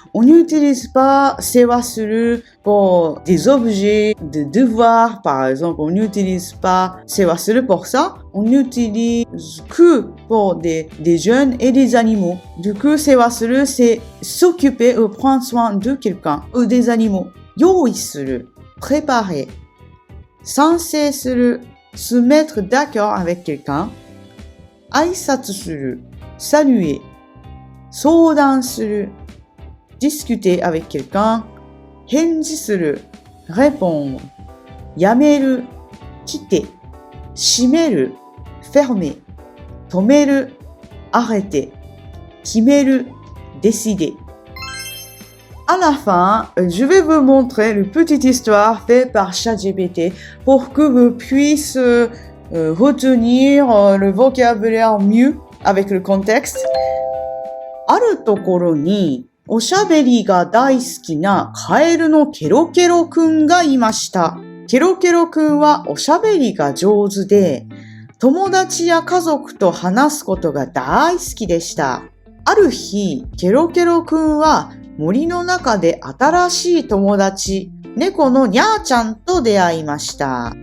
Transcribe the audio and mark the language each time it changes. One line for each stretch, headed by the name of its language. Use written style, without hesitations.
French: On n'utilise pas 世話する pour des objets, des devoirs par exemple. On n'utilise pas 世話する pour ça. On n'utilise que pour des jeunes et des animaux. Du coup, 世話する c'est s'occuper ou prendre soin de quelqu'un ou des animaux. 用意する, préparer. 賛成する, se mettre d'accord avec quelqu'un. 挨拶する, saluer. 相談する, discuter avec quelqu'un. 返事する, répondre. やめる, quitter. 閉める, fermer. 止める, arrêter. 決める, décider. À la fin, je vais vous montrer une petite histoire faite par ChatGPT pour que vous puissiez retenir le vocabulaire mieux avec le contexte.
Japanese: あるところにおしゃべりが大好きなカエルのケロケロくんがいました。ケロケロくんはおしゃべりが上手で、友達や家族と話すことが大好きでした。ある日、ケロケロくんは森の中で新しい友達、猫のニャーちゃんと出会いました。